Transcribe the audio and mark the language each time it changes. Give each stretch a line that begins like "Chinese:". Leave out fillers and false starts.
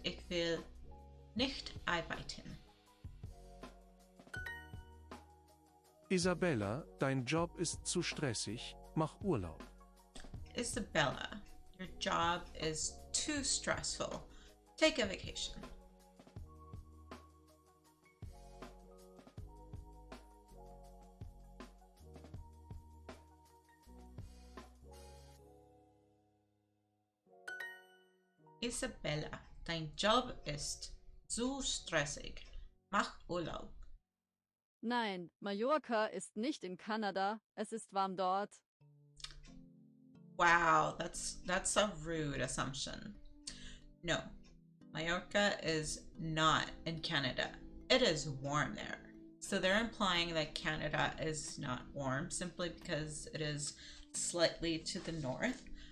German: Ich will nicht arbeiten. Isabella, dein Job ist zu stressig. Mach Urlaub.
English: Isabella, your job is too stressful. Take a vacation.
German: Isabella, dein Job ist zu stressig. Mach Urlaub. Nein, Mallorca ist nicht in Kanada. Es ist warm dort.
English: Wow, that's a rude assumption. No, Mallorca is not in Canada. It is warm there. So they're implying that Canada is not warm simply because it is slightly to the north.